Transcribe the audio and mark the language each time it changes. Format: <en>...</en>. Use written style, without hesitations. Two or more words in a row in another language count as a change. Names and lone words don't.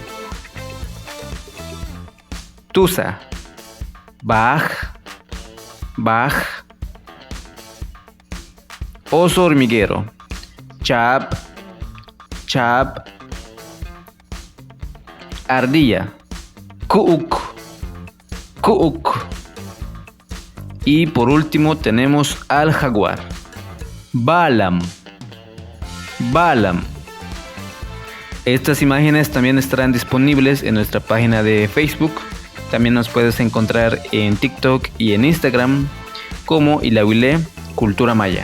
<yua>Tusa. Baj, baj.</yua> <es>Oso hormiguero.</es> <yua>Chap, chap. Ardilla. Kuuk, kuuk.</yua> <es>Y por último tenemos al jaguar.</es> <yua>Balam, balam.</yua> <es>Estas imágenes también estarán disponibles en nuestra página de Facebook. También nos puedes encontrar en TikTok y en Instagram como Ilahuilé Cultura Maya.</es>